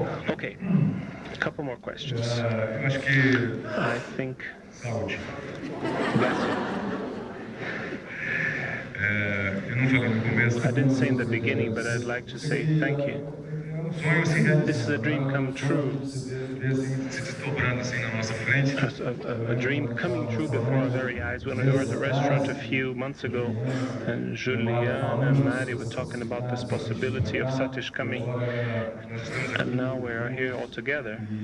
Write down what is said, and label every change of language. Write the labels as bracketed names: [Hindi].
[English] Okay, a couple more questions. [Portuguese] Eu acho que [English] I think. [Portuguese] saúde. [English] Bless you. [Portuguese] Eu não falei no começo. [English] I didn't say in the beginning, but I'd like to say thank you. [Portuguese] Sonho assim, né? [English] This is a dream come true. [Portuguese] Se desdobrando assim na nossa frente. [English] A dream coming true before our very eyes. When we were at the restaurant a few months ago, and Julian and Mari were talking about this possibility of Satish coming, and now we are here all together.